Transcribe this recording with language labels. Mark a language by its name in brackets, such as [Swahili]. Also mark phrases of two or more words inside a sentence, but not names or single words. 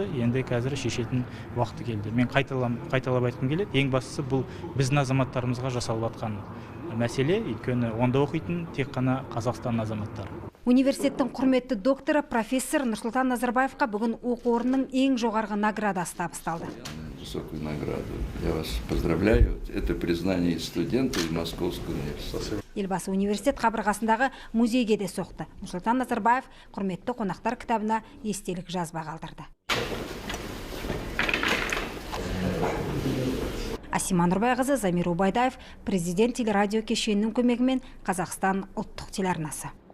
[Kazakh] Енді қазір шешетін уақыты келді. Мен қайталап айтқым келеді. Ең бастысы бұл біздің азаматтарымызға жасалып жатқан мәселе, өйткені онда оқитын тек қана Қазақстан азаматтары. Университеттің құрметті докторы профессор Нұрсұлтан Назарбаевқа бүгін оқу орнының ең жоғарғы наградасы табысталды. [Russian] Высокую награду. Я вас поздравляю. Это признание студента из Московского университета. [Kazakh] Елбасы университет қабырғасындағы музейге де соқты. Нұрсұлтан Назарбаев құрметті қонақтар кітабына естелік жазба қалдырды. Асима Нұрбайқызы, Замир Убайдаев, президент телерадио кешенінің көмегімен Қазақстан ұлттық телеарнасы.